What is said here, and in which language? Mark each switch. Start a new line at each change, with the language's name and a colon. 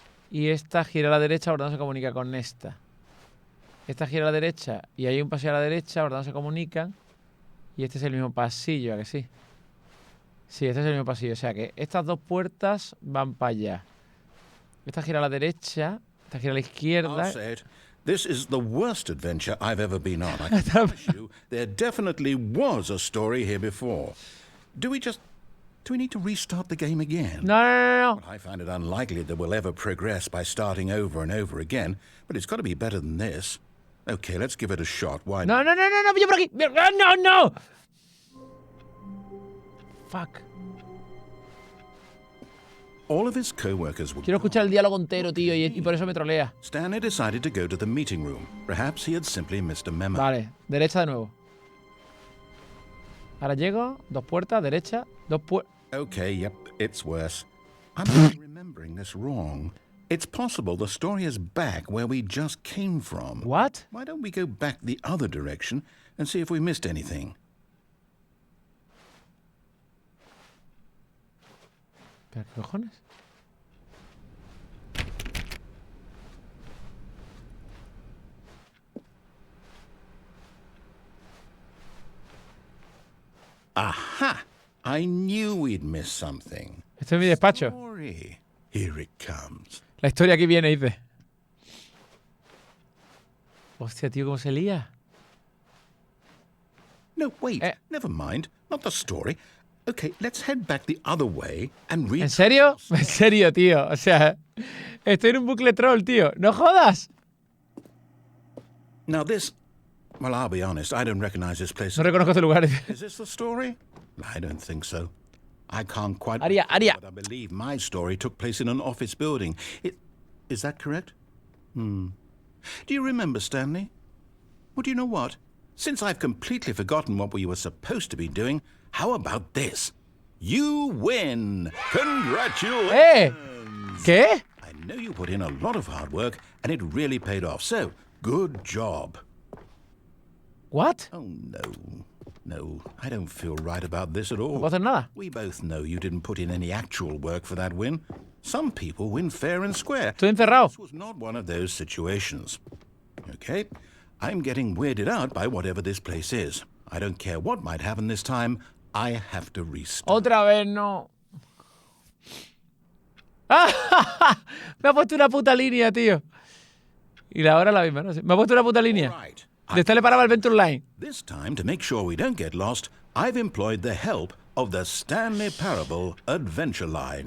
Spanish: Y esta gira a la derecha, por tanto, se comunica con esta. Esta gira a la derecha y hay un pasillo a la derecha, por tanto, se comunican. Y este es el mismo pasillo, ¿a que sí? Sí, este es el mismo pasillo. O sea que estas dos puertas van para allá. Esta gira a la derecha, esta gira a la izquierda.
English: I'll say it. This is the worst adventure I've ever been on. I can promise you, there definitely was a story here before. Do we need to restart the game again? No. Well, I find it unlikely that we'll ever progress by starting over and over again, but it's got to be better than this. Okay, let's give it a shot. Why
Spanish: No,
English: not?
Spanish: yo por aquí. No.
English: Fuck. All of his co-workers were
Spanish: Quiero escuchar el diálogo entero, tío, y por eso me trolea.
English: Stanley decided to go to the meeting room. Perhaps he had simply missed a memo.
Spanish: Vale, derecha de nuevo. Ahora llego, dos puertas, derecha, dos puertas.
English: Okay, yep, it's worse. I'm not remembering this wrong. It's possible the story is back where we just came from. What? Why don't we go back the other direction and see if we missed anything?
Spanish: ¿Pero qué cojones?
English: Aha! I knew we'd missed something.
Spanish: Esto es mi despacho.
English: Story. Here it comes.
Spanish: La historia aquí viene, dice. Hostia, tío, ¿cómo se lía?
English: No, wait. Never mind. Not the story. Okay, let's head back the other way and read.
Spanish: ¿En serio? En serio, tío. O sea, estoy en un bucle troll, tío. ¡No jodas!
English: Now this... Well, I'll be honest. I don't recognize this place.
Spanish: No reconozco este lugar.
English: Is this the story? I don't think so. I can't quite... Aria. But I believe my story took place in an office building. Is that correct? Do you remember, Stanley? Well, do you know what? Since I've completely forgotten what we were supposed to be doing, how about this? You win! Congratulations!
Spanish: ¿Qué?
English: I know you put in a lot of hard work, and it really paid off. So, good job. What? Oh, no, I don't feel right about this at all.
Spanish: No puedo hacer nada.
English: We both know you didn't put in any actual work for that win. Some people win fair and square.
Spanish: Estoy encerrado.
English: This was not one of those situations. Okay? I'm getting weirded out by whatever this place is. I don't care what might happen this time. I have to restart.
Spanish: Otra vez no. Me ha puesto una puta línea, tío. Y la hora la misma, no sé. Me ha puesto una puta línea.
English: Right.
Spanish: De esta le paraba el Venture Line.
English: This time, to make sure we don't get lost, I've employed the help of the Stanley Parable Adventure Line.